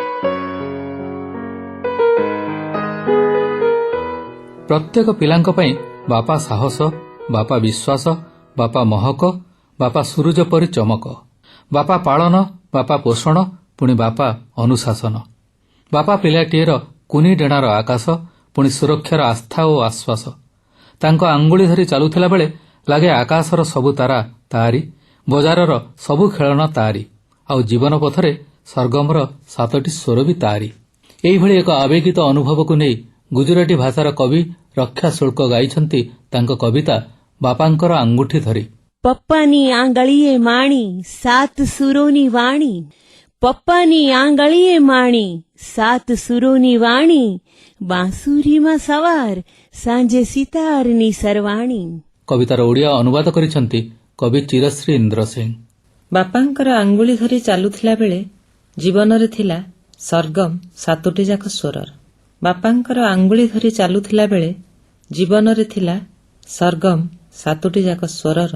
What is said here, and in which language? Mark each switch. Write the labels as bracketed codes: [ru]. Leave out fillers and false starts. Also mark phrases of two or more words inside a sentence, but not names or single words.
[or] ପ୍ରତ୍ୟେକ ପିଲାଙ୍କ ପାଇଁ ବାପା ସାହସ, ବାପା ବିଶ୍ୱାସ, ବାପା ମହକ, ବାପା ସୂରୁଜ ପରି ଚମକ, ବାପା ପାଳନ, ବାପା ପୋଷଣ, ପୁଣି ବାପା ଅନୁଶାସନ। ବାପା ପିଲାଟିଏର କୁନି ଡେଣାର ଆକାଶ, ପୁଣି ସୁରକ୍ଷାର ଆସ୍ଥା ଓ ଆଶ୍ୱାସ। ତାଙ୍କ ଆଙ୍ଗୁଳି ଧରି ଚାଲୁଥିଲା ବେଳେ ଲାଗେ ଆକାଶର ସବୁ ତାରା ତାରି, ବଜାରର ସବୁ ଖେଳଣା ତାରି, ଆଉ ଜୀବନ ପଥରେ ସରଗମର 7ଟି ସ୍ୱର ବି ତାରି। ଏହିଭଳି ଏକ ଆବେଗିତ ଅନୁଭବକୁ ନେଇ ଗୁଜୁରାଟୀ ଭାଷାର କବି ରକ୍ଷା ଶୁଳ୍କ ଗାଇଛନ୍ତି ତାଙ୍କ କବିତା ବାପାଙ୍କର ଆଙ୍ଗୁଠି ଧରି। [gu] પપ્પાની આંગળીએ માણી 7 સુરોની વાણી, પપ્પાની આંગળીએ માણી 7 સુરોની વાણી, બાંસુરીમાં સવાર સાંજે સિતારની સરવાણી। [or] କବିତାର ଓଡ଼ିଆ ଅନୁବାଦ କରିଛନ୍ତି କବି ଚିରଶ୍ରୀ ଇନ୍ଦ୍ର ସିଂ। ବାପାଙ୍କର ଆଙ୍ଗୁଳି ଧରି ଚାଲୁଥିଲା ବେଳେ ଜୀବନରେ ଥିଲା ସରଗମ 7ଟି ଯାକ ସ୍ୱରର। ବାପାଙ୍କର ଆଙ୍ଗୁଳି ଧରି ଚାଲୁଥିଲା ବେଳେ ଜୀବନରେ ଥିଲା ସରଗମ 7ଟି ଯାକ ସ୍ୱରର।